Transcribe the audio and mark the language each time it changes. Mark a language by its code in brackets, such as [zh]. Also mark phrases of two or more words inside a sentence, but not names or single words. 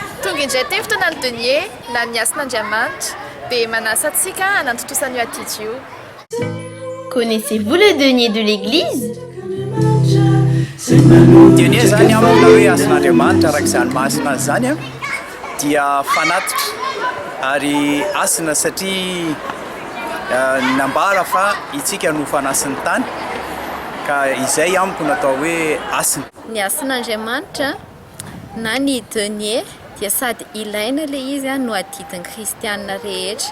[mg] tonga indray teo fotoana ny denier na ny asin'Andriamanitra dia manasa antsika hanantontosana io atity io. [fr] Connaissez-vous le denier de l'église? [mg] Denier zany amina hoe asin'Andriamanitra araka izany masina zany a dia fanatitra ary asina satria nambara fa itsika no fanasin'ny tany ka izay amiko natao hoe asina. Ny asin'Andriamanitra na ny denier dia sady ilaina le izy no adidin'ny kristianina rehetra.